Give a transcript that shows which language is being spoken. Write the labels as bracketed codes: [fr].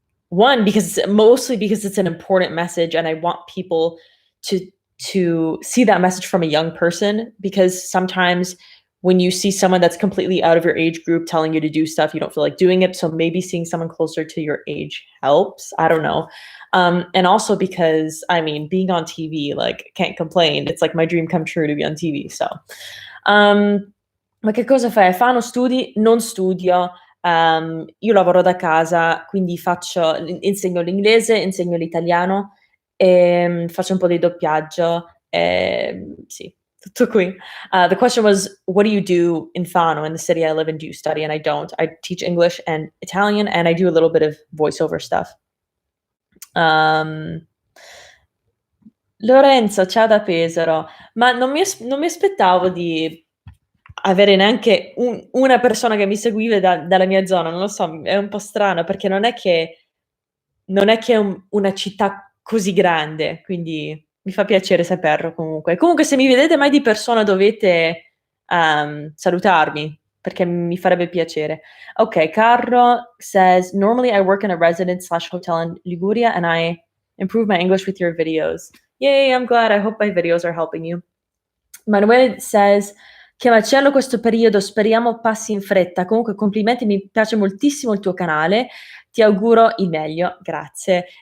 [en] One, mostly because it's an important message and I want people to see that message from a young person, because sometimes when you see someone that's completely out of your age group telling you to do stuff, you don't feel like doing it. So maybe seeing someone closer to your age helps. I don't know. And also because, I mean, being on TV, like, can't complain. It's like my dream come true to be on TV. [it] So, ma che cosa fai? Fano studi? Non studio. Io lavoro da casa, quindi insegno l'inglese, insegno l'italiano, faccio un po' di doppiaggio, sì, tutto qui. [en] The question was, what do you do in Fano, in the city I live in? Do you study? And I don't. I teach English and Italian, and I do a little bit of voiceover stuff. [it] Lorenzo, ciao da Pesaro. Ma non mi aspettavo di avere neanche una persona che mi seguiva dalla mia zona, non lo so, è un po' strano perché non è che è una città così grande, quindi mi fa piacere saperlo comunque. Comunque se mi vedete mai di persona dovete, salutarmi, perché mi farebbe piacere. [en] Okay, Carlo says, "Normally I work in a residence/hotel in Liguria and I improve my English with your videos." Yay, I'm glad. I hope my videos are helping you. Manuel says, [it] Che macello questo periodo, speriamo passi in fretta. Comunque complimenti, mi piace moltissimo il tuo canale, ti auguro il meglio, grazie.